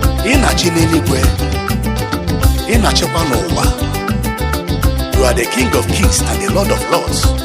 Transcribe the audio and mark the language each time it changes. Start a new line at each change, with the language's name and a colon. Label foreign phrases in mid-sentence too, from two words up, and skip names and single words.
Igbo: Ị na-achị n'eluigwe, ị na-achịkwa n'ụwa.
English: You are the King of Kings and the Lord of Lords.